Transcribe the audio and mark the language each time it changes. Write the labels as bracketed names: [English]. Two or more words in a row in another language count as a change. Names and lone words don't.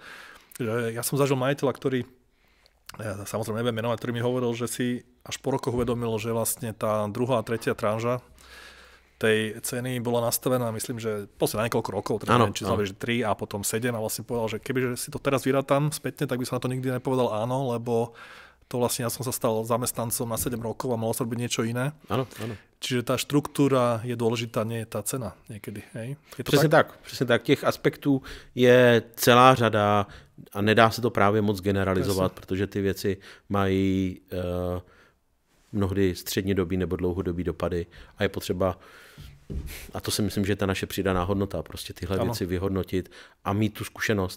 [Slovak] Ja som zažil majiteľa, ktorý, ja samozrejme neviem menovať, ktorý mi hovoril, že si až po rokoch uvedomil, že vlastne tá druhá a tretia tranža tej ceny bola nastavená, myslím, že posledne niekoľko rokov, teda neviem, či znamená, že 3 a potom 7 a vlastne povedal, že kebyže si to teraz vyrátam spätne, tak by som na to nikdy nepovedal áno, lebo to vlastne ja som sa stal zamestnancom na 7 rokov a mohol sa robiť niečo iné. Áno. Čiže tá štruktúra je dôležitá, nie je tá cena niekedy. Hej? Je to [Czech] přesně tak. Těch aspektů je celá řada a nedá se to právě moc generalizovat, protože ty věci mají mnohdy střednědobý nebo dlouhodobý dopady a je potřeba, a to si myslím, že je ta naše přidaná hodnota, prostě tyhle věci vyhodnotit a mít tu zkušenost.